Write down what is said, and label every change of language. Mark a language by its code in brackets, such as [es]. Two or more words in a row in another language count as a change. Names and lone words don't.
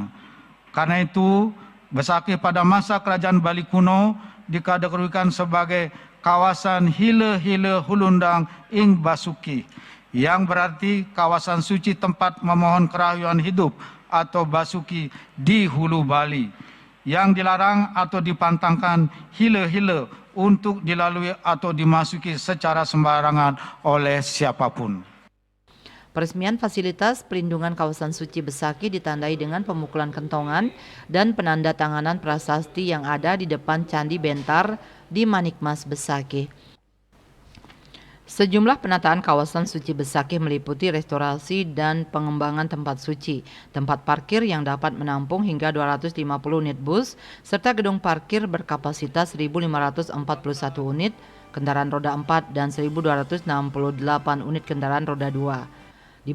[id] Karena itu, Besakih pada masa kerajaan Bali kuno dikategorikan sebagai kawasan Hile-Hile Hulundang ing Basuki, yang berarti kawasan suci tempat memohon kerahian hidup atau Basuki di hulu Bali, yang dilarang atau dipantangkan hile-hile untuk dilalui atau dimasuki secara sembarangan oleh siapapun. Peresmian fasilitas pelindungan kawasan suci Besakih ditandai dengan pemukulan kentongan dan penandatanganan prasasti yang ada di depan Candi Bentar di Manikmas Besakih. Sejumlah penataan kawasan suci Besakih meliputi restorasi dan pengembangan tempat suci, tempat parkir yang dapat menampung hingga 250 unit bus, serta gedung parkir berkapasitas 1.541 unit kendaraan roda 4 dan 1.268 unit kendaraan roda 2.